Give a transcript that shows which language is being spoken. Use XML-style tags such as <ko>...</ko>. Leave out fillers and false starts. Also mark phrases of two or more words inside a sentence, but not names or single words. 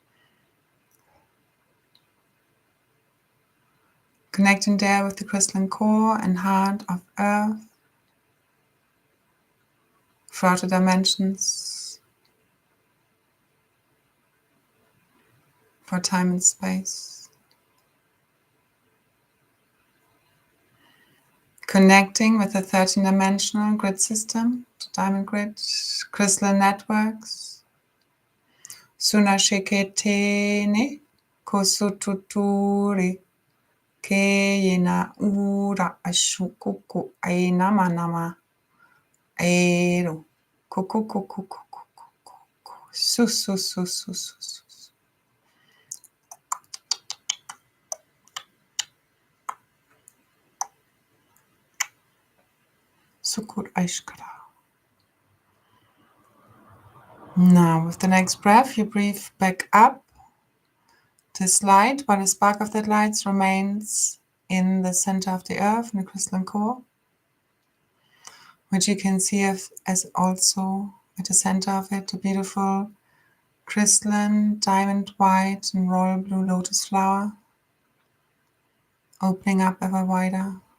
<en>Connecting there with the crystalline core and heart of Earth, throughout the dimensions, for time and space. Connecting with the 13-dimensional grid system, the diamond grid, crystalline networks. Suna sheketene kosututuri keyena ura ashukuku ainama nama aero kukukukukukuku su su su su su su. Sukur Aishkara. Now, with the next breath, you breathe back up this light, while the spark of that light remains in the center of the earth, in the crystalline core, which you can see as also at the center of it, a beautiful crystalline, diamond white and royal blue lotus flower, opening up ever wider.</en>